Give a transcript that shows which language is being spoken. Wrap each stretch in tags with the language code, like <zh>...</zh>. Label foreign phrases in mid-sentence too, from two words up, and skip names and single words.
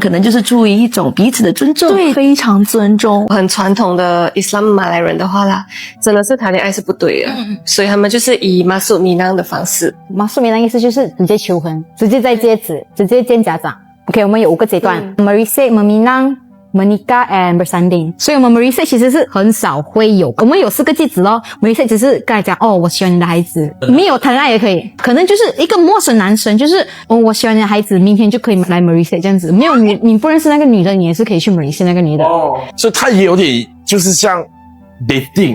<zh>对，非常尊重，很传传统的伊斯兰马来人的话啦，真的是谈恋爱是不对的，所以他们就是以马苏米囊的方式。马苏米囊意思就是直接求婚，直接在戒指，直接见家长。OK， 我们有5个阶段 ：</zh> <ms>merisik、meminang、menikah and bersanding。</ms> <zh>所以我们 merisik 其实是很少会有，我们有4个戒指咯。merisik 只是跟他讲哦，我喜欢你的孩子，没有谈恋爱也可以，可能就是一个陌生男生，就是哦，我喜欢你的孩子，明天就可以来 merisik 这样子。没有你不认识那个女的，你也是可以去 merisik 那个女的。哦，所以他也有点就是像 dating，</zh>